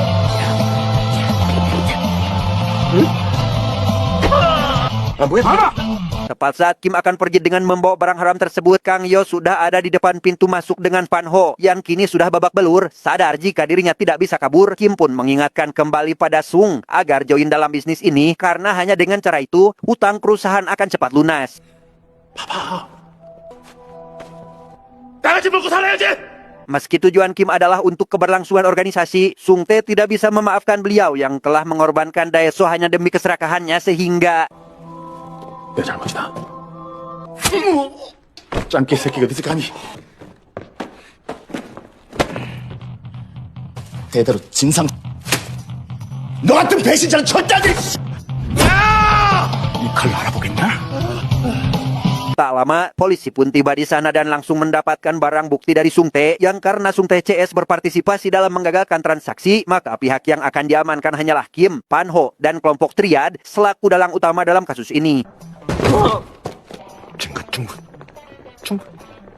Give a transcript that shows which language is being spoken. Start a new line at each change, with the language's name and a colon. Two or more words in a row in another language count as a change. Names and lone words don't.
Indonesian: Tepat saat Kim akan pergi dengan membawa barang haram tersebut, Kang Yo sudah ada di depan pintu masuk dengan Pan Ho yang kini sudah babak belur. Sadar jika dirinya tidak bisa kabur, Kim pun mengingatkan kembali pada Sung agar join dalam bisnis ini karena hanya dengan cara itu utang perusahaan akan cepat lunas.
Korean: 다 같이 먹고 살아야지.
Indonesian: Meski tujuan Kim adalah untuk keberlangsungan organisasi, Sung Tae tidak bisa memaafkan beliau yang telah mengorbankan Daeso hanya demi keserakahannya sehingga
Korean: 내 잘못이다. 짱깨 새끼가 어디서 감히? 대대로 진상. 너 같은 배신자는 절대 안 돼! 이 칼로 알아보겠나?
Indonesian: tak lama, polisi pun tiba di sana dan langsung mendapatkan barang bukti dari Sung Tae yang karena Sung Tae CS berpartisipasi dalam menggagalkan transaksi, maka pihak yang akan diamankan hanyalah Kim, Pan Ho, dan kelompok Triad selaku dalang utama dalam kasus ini.
Korean: 증거 충분. 충분.